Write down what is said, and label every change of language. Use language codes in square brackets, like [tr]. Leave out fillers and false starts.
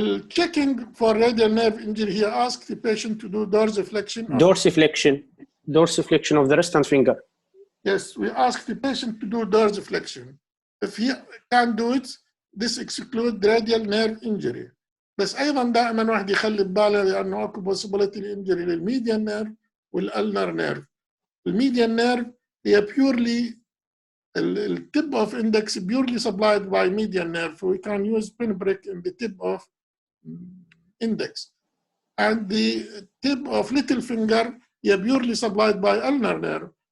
[en] Checking for radial nerve injury, he asked the patient to do dorsiflexion. Dorsiflexion of the wrist and finger. Yes, we asked the patient to do dorsiflexion. If he can't do it, this excludes radial nerve injury. [ar] بس أيضا دائما واحد يخلي بباله لأنه أكو [en] possibility injury [ar] للميديان نيرف والألنر نيرف. [en] الميديان نيرف هي purely the tip of index purely supplied by median nerve. We can use pinprick in the tip of index. And the tip of little finger is purely supplied by ulnar nerve.